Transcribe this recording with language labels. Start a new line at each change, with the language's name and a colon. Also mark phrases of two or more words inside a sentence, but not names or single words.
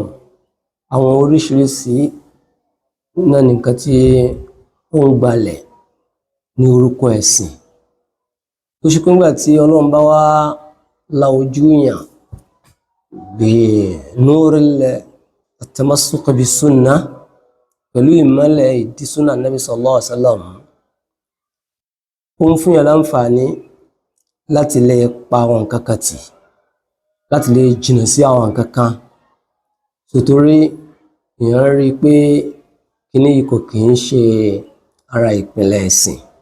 Yoruba: Àwọn oríṣiríṣi náà nìkan tí ó ń gbalẹ̀ ní orúkọ ẹ̀sìn tó ṣe pé nígbà tí Ọlọ́run bá wá la ojú yàn bí
Arabic: نور التمسك بالسنة,
Yoruba: pẹ̀lú ìmọ́lẹ̀ ìdí sunnah Nabi
Arabic: صلى الله عليه وسلم,
Yoruba: ó ń fún yàn láǹfààní láti lè pa àwọn nǹkan kan tì, láti lè jìnnà sí àwọn nǹkan kan. Sotori èèyàn rí i pé kíní yìí kò kì í ṣe ara ìpìlẹ̀ ẹ̀sìn.